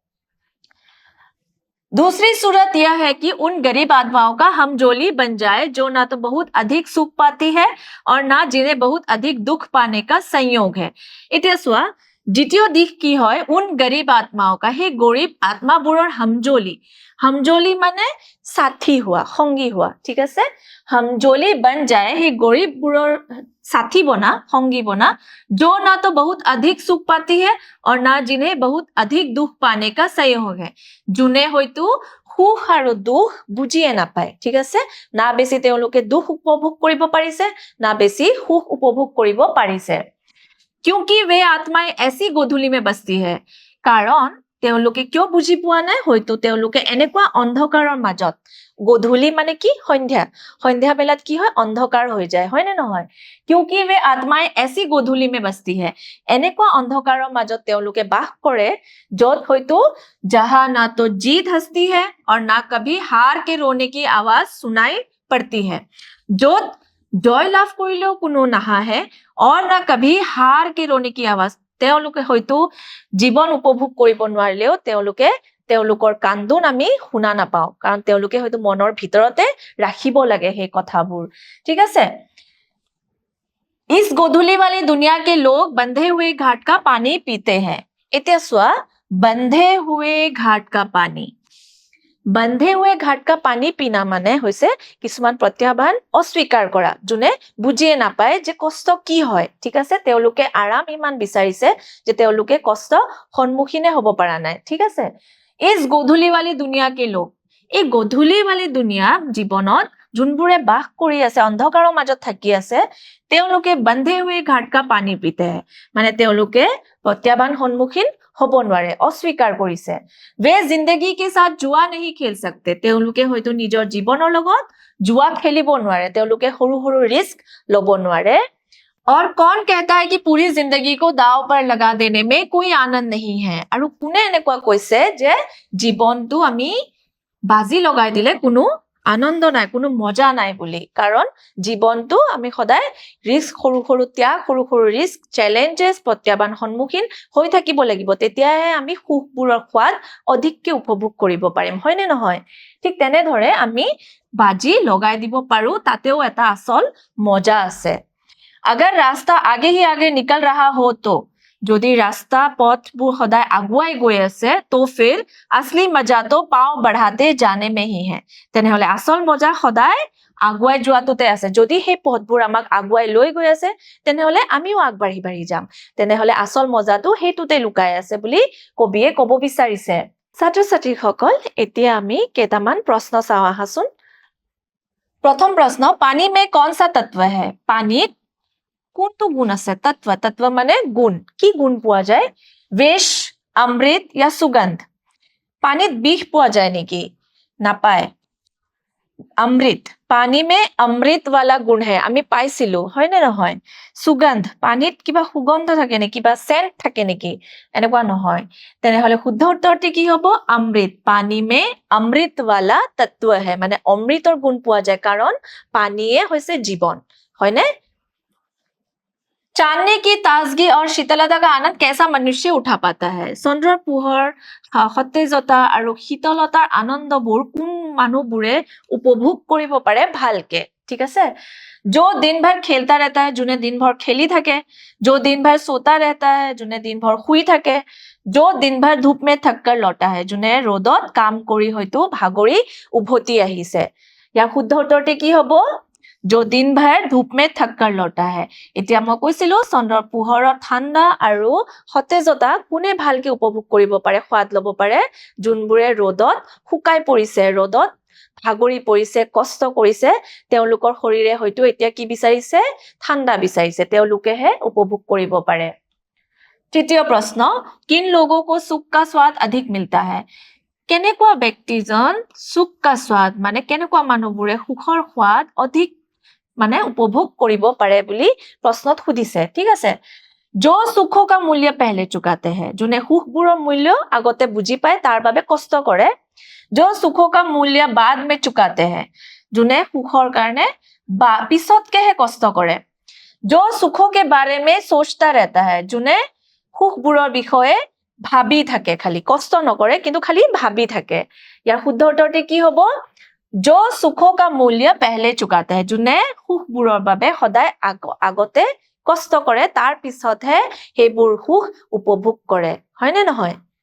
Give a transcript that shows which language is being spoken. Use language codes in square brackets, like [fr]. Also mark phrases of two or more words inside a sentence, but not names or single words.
[hi] दूसरी सूरत यह है कि उन गरीब आत्माओं का हमजोली बन जाए जो ना तो बहुत अधिक सुख पाती है और ना जिन्हें बहुत अधिक दुख पाने का संयोग है [as] এতিয়া চোৱা দ্বিতীয় দিশ কি হয় [hi] उन गरीब आत्माओं का हे गरीब आत्माবোৰৰ हमजोली [as] মানে সাথী হোৱা সংগী হোৱা ঠিক [hi] আছে हमजोली बन जाए हे गरीबবোৰৰ साथी बना संगी बना जो ना तो बहुत अधिक सुख पाती है और ना जिन्हें बहुत अधिक दुख पाने का संयोग है जुने [as] হয়তো সুখ আৰু দুখ বুজিয়ে নাপায় ঠিক আছে না বেছি তেওঁলোকে দুখ উপভোগ কৰিব পাৰিছে না বেছি সুখ উপভোগ কৰিব পাৰিছে [hi] क्योंकि वे आत्माएं ऐसी गोधुली में बसती है [as] कारण তেওঁলোকে কিয় বুজি পোৱা নাই হয়তো তেওঁলোকে এনেকুৱা অন্ধকাৰৰ মাজত গধূলি মানে কি সন্ধ্যা সন্ধ্যা বেলাত কি হয় অন্ধকাৰ হৈ যায় হয় নে নহয় [hi] क्योंकि वे आत्माएं ऐसी गोधूली में बसती है [as] এনেকুৱা অন্ধকাৰৰ মাজত তেওঁলোকে বাস কৰে যত হয়তো [hi] जहां ना तो जीत हंसती है और ना कभी हार के रोने की आवाज सुनाई पड़ती है [as] যত জয় লাভ কৰিলেও কোনো নাহাহে [hi] और ना कभी हार के रोने की आवाज [as] তেওঁলোকে হয়তো জীৱন উপভোগ কৰিব নোৱাৰিলেও তেওঁলোকৰ কান্দোন আমি শুনা নাপাওঁ কাৰণ তেওঁলোকে হয়তো মনৰ ভিতৰতে ৰাখিব লাগে সেই কথাবোৰ ঠিক আছে [hi] इस गोधूली वाली दुनिया के लोग बंधे हुए घाट का पानी पीते हैं [as] এতিয়া চোৱা [hi] बंधे हुए घाट का पानी बंधे हुए घाट का पानी पीना [as] মানে হৈছে কিছুমান প্ৰত্যাহ্বান অস্বীকাৰ কৰা যোনে বুজিয়ে নাপায় যে কষ্ট কি হয় ঠিক আছে তেওঁলোকে আৰাম ইমান বিচাৰিছে যে তেওঁলোকে কষ্ট সন্মুখীনে হ'ব পৰা নাই ঠিক আছে [hi] इस गोधूली वाली दुनिया के लोग [as] এই [hi] गोधूली वाली दुनिया [as] জীৱনত যোনবোৰে বাস কৰি আছে অন্ধকাৰৰ মাজত থাকি আছে তেওঁলোকে [hi] बंधे हुए घाट का पानी पीते हैं [as] মানে তেওঁলোকে প্ৰত্যাহ্বান সন্মুখীন হ'ব নোৱাৰে অস্বীকাৰ কৰিছে [hi] वे जिंदगी के साथ जुआ नहीं खेल सकते [as] তেওঁলোকে হয়তো নিজৰ জীৱনৰ লগত जुआ খেলিব নোৱাৰে তেওঁলোকে সৰু সৰু ৰিস্ক ল'ব নোৱাৰে [hi] और कौन कहता है कि पूरी जिंदगी को दाव पर लगा देने में कोई आनंद नहीं है [as] আৰু কোনে এনেকুৱা কৈছে যে জীৱনটো আমি বাজি লগাই দিলে কোনো আনন্দ নাই কোনো মজা নাই বুলি কাৰণ জীৱনটো আমি সদায় ৰিস্ক সৰু সৰু ত্যাগ সৰু সৰু ৰিস্ক চ্যালেঞ্জেস প্ৰত্যাহ্বান সন্মুখীন হৈ থাকিব লাগিব তেতিয়াহে আমি সুখবোৰৰ সোৱাদ অধিককে উপভোগ কৰিব পাৰিম হয় নে নহয় ঠিক তেনেদৰে আমি বাজি লগাই দিব পাৰো তাতেও এটা আসল মজা আছে [hi] अगर रास्ता आगे ही आगे निकल रहा हो तो যদি रास्ता [as] পথবোৰ সদায় আগুৱাই গৈ আছে [hi] তো फिर असली मजा तो पांव बढ़ाते जाने में ही [as] है তেনেহলে আসল মজা সদায় আগুৱাই যোৱাটোতে আছে যদি সেই পথবোৰ আমাক আগুৱাই লৈ গৈ আছে তেনেহলে আমিও আগবাঢ়ি বাঢ়ি যাম তেনেহলে আসল মজাটো হেতুতে লুকাই আছে বুলি কবিয়ে কব বিচাৰিছে ছাত্ৰ ছাত্ৰীসকল এতিয়া আমি কেইটামান প্ৰশ্ন চাওঁ আহাচোন প্ৰথম প্ৰশ্ন পানী [hi] में कौन सा तत्व है [as] পানীত কোনটো গুণ আছে তত্ত্ব মানে গুণ কি গুণ পোৱা যায় [hi] विष अमृत या सुगंध [as] পানীত বিষ পোৱা যায় নেকি নাপায় [hi] अमृत पानी में अमृत वाला गुण है [as] আমি পাইছিলো হয় নে নহয় সুগন্ধ পানীত কিবা সুগন্ধ থাকে নেকি বা সেন্ট থাকে নেকি এনেকুৱা নহয় তেনেহলে শুদ্ধ উত্তৰটি কি হ'ব [hi] अमृत पानी में अमृत वाला तत्व है [as] মানে অমৃতৰ গুণ পোৱা যায় কাৰণ পানীয়ে হৈছে জীৱন হয়নে [hi] चांदनी की ताजगी और शीतलता का आनंद कैसा मनुष्य उठा पाता है चंद्ৰৰ [as] পোহৰ সতেজতা আৰু শীতলতাৰ আনন্দবোৰ কোন মানুহবোৰে উপভোগ কৰিব পাৰে ভালকে ঠিক আছে [hi] जो दिन भर खेलता रहता है যোনে दिन भर [as] खेली থাকে [hi] जो दिन भर सोता रहता है [as] যোনে [hi] दिन भर [as] শুই থাকে [hi] जो दिन भर धूप में थक कर लौटा है [as] যোনে ৰ'দত কাম কৰি হয়তো ভাগৰি উভতি আহিছে ইয়াৰ শুদ্ধ উত্তৰটি কি হ'ব [hi] जो दिन भर धूप में थक कर लौटा है [as] এতিয়া মই কৈছিলো চন্দ্ৰৰ পোহৰৰ ঠাণ্ডা আৰু সতেজতা কোনে ভালকে উপভোগ কৰিব পাৰে সোৱাদ ল'ব পাৰে যোনবোৰে ৰ'দত শুকাই পৰিছে ৰ'দত ভাগৰি পৰিছে কষ্ট কৰিছে তেওঁলোকৰ শৰীৰে হয়তো এতিয়া কি বিচাৰিছে ঠাণ্ডা বিচাৰিছে তেওঁলোকেহে উপভোগ কৰিব পাৰে তৃতীয় প্ৰশ্ন [hi] किन लोगों को सुख का स्वाद अधिक मिलता [as] है কেনেকুৱা ব্যক্তিজন সুখ [hi] का स्वाद [as] মানে কেনেকুৱা মানুহবোৰে সুখৰ সোৱাদ অধিক মানে উপভোগ কৰিব পাৰে বুলি প্ৰশ্নত সুধিছে ঠিক আছে [hi] जो सुखों का मूल्य पहले चुकाते हैं [as] যোনে সুখবোৰৰ মূল্য আগতে বুজি পায় তাৰ বাবে কষ্ট কৰে [hi] जो सुखों का मूल्य बाद में चुकाते हैं [as] যোনে সুখৰ কাৰণে পিছতকেহে কষ্ট কৰে [hi] जो सुखों के बारे में सोचता रहता है [as] যোনে সুখবোৰৰ বিষয়ে ভাবি থাকে খালি কষ্ট নকৰে কিন্তু খালি ভাবি থাকে ইয়াৰ শুদ্ধ উত্তৰটি কি হ'ব [hi] जो सुखों का मूल्य पहले चुकाते हैं [as] যোনে সুখবোৰৰ বাবে সদায় আগতে কষ্ট কৰে তাৰ পিছতহে হেবোৰ সুখ উপভোগ কৰে হয় নে নহয়